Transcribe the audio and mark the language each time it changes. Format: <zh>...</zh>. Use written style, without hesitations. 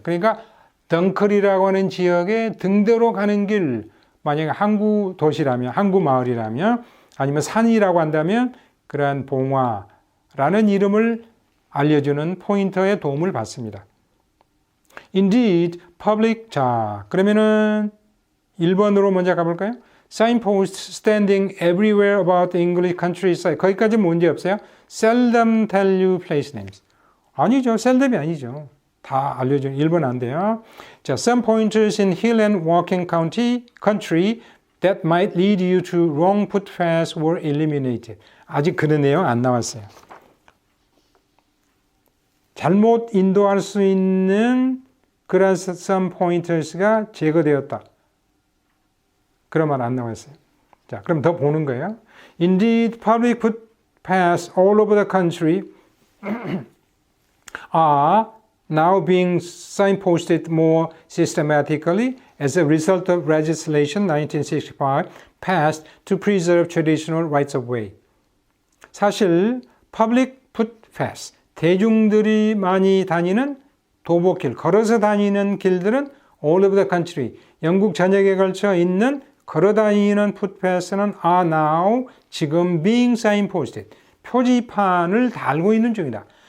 <ko>그러니까 덩클이라고 하는 지역에 등대로 가는 길, 만약에 항구 도시라면, 항구 마을이라면, 아니면 산이라고 한다면 그러한 봉화라는 이름을 알려주는 포인터의 도움을 받습니다.</ko> <en>Indeed, public,</en> <ko>자, 그러면은 1번으로 먼저 가볼까요?</ko> <en>Signposts standing everywhere about the English countryside.</en> <ko>거기까지 문제 없어요?</ko> <en>Seldom tell you place names.</en> <ko>아니죠. seldom이 아니죠. 다 알려줘요. 1번 안 돼요.</ko> <en>자, some pointers in hill and walking country that might lead you to wrong footpaths were eliminated.</en> <ko>아직 그런 내용 안 나왔어요. 잘못 인도할 수 있는 그런</ko> <en>some pointers</en> <ko>가 제거되었다. 그런 말 안 나왔어요. 자, 그럼 더 보는 거예요.</ko> <en>Indeed, public footpaths all over the country are now being signposted more systematically as a result of legislation 1965 passed to preserve traditional rights of way.</en> <ko>사실</ko> <en>public footpaths,</en> <ko>대중들이 많이 다니는 도보길, 걸어서 다니는 길들은</ko> <en>all over the country,</en> <ko>영국 전역에 걸쳐 있는 걸어 다니는 footpaths는</ko> <en>are now</en> <ko>지금</ko> <en>being signposted,</en> <ko>표지판을 달고 있는 중이다.</ko>